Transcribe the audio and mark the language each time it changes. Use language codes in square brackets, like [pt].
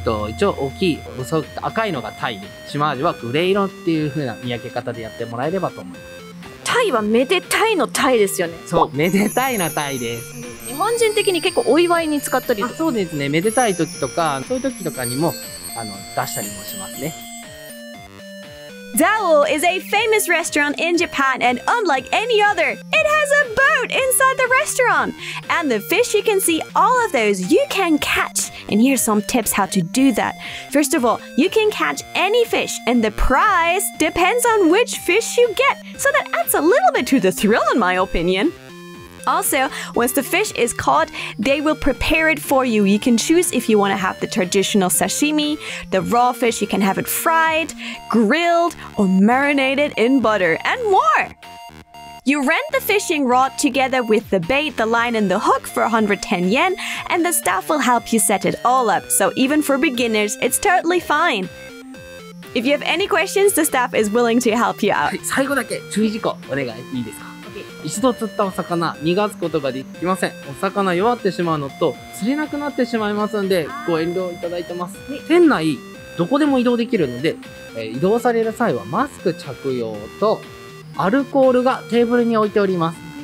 [ja] 一応大きい細く赤いのがタイで、シマアジはグレー色っていう風な見分け方でやってもらえればと思います。タイはめでたいのタイですよね。そう、めでたいのタイです。日本人的に結構お祝いに使ったりとか。そうですね。めでたい時とか、そういう時とかにも出したりもしますね。 [en] Dao is a famous restaurant in Japan, and unlike any other, it has a boat inside the restaurant. And the fish you can see, all of those you can catch. And here's some tips how to do that. First of all, you can catch any fish, and the price depends on which fish you get. So that adds a little bit to the thrill, in my opinion. Also, once the fish is caught, they will prepare it for you. You can choose if you want to have the traditional sashimi, the raw fish, you can have it fried, grilled, or marinated in butter, and more. You rent the fishing rod together with the bait, the line, and the hook for 110 yen, and the staff will help you set it all up. So even for beginners, it's totally fine. If you have any questions, the staff is willing to help you out. [ja] 最後だけ注意事項お願いいいですか？一度釣ったお魚、逃がすことができません。お魚弱ってしまうのと、釣れなくなってしまいますので、ご遠慮いただいてます。店内、どこでも移動できるので、移動される際はマスク着用と、アルコールがテーブルに置いております。